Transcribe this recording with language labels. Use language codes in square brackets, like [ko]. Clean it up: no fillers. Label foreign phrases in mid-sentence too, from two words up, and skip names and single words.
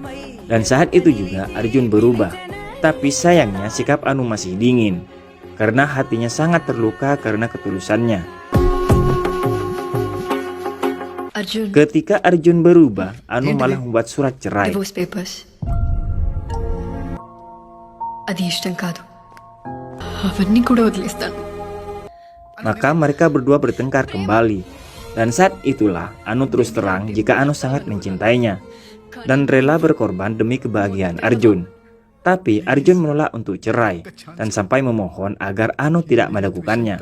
[id] Dan saat itu juga Arjun berubah. Tapi sayangnya sikap Anu masih dingin karena hatinya sangat terluka karena ketulusannya. Arjun, Ketika Arjun berubah, Anu malah membuat surat cerai. [en] divorce papers. [te] అది ఇష్టం కాదు అవన్నీ కూడా వదిలేస్తాను. [id] Maka mereka berdua bertengkar kembali. Dan saat itulah Anu terus terang jika Anu sangat mencintainya dan rela berkorban demi kebahagiaan Arjun. Tapi Arjun menolak untuk cerai dan sampai memohon agar Anu tidak melakukannya.